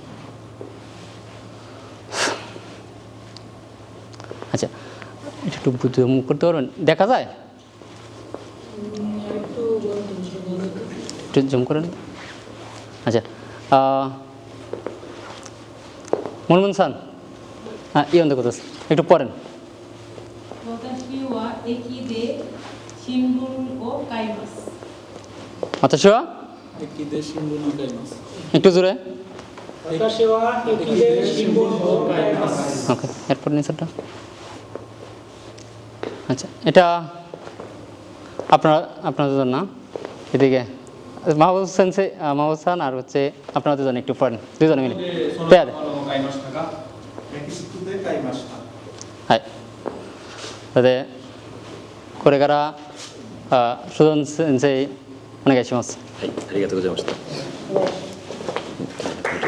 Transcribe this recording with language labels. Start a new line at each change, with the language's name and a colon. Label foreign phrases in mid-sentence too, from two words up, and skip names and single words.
Bangla: আচ্ছা, একটু মুখ করতে পারবেন, দেখা যায়? একটু জুম করেন। আচ্ছা, মনমোহন সান, হ্যাঁ, ইয়ে অন্ধ কথা একটু পড়েন।
Japanese: 私は駅で新聞を買います。
Bangla: অথচ
Japanese: একটি 新聞を買います
Bangla: একটু জোরে।
Japanese: 私は駅で新聞を買います。
Bangla: ওকে, এরপর নিচেরটা। আচ্ছা, এটা আপনাদের জন্য, এদিকে মাহবুব সেন্সে, মাহবুব সান আর হচ্ছে আপনাদের জন্য একটু পড়েন, দুজনে মিলে।
Japanese: পেয়ার はい、それでこれからシュドン先生お願いします。はい、ありがとうございました。